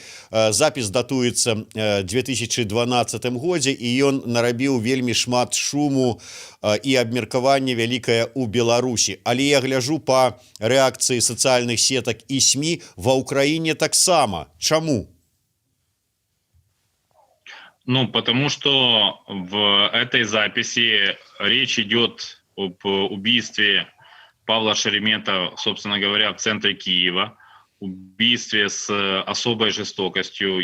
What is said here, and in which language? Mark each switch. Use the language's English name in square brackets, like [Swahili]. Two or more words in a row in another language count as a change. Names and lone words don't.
[Belarusian] Запіс датуецца 2012 годзе, і ён нарабіў вельмі шмат шуму і абмеркавання вялікае ў Беларусі. Але я гляжу па рэакцыі сацыяльных сетак і СМІ ва Ўкраіне таксама. Чаму? [Russian] Потому что в этой записи речь идет об убийстве Павла Шеремета, собственно говоря, в центре Киева, убийстве с особой жестокостью.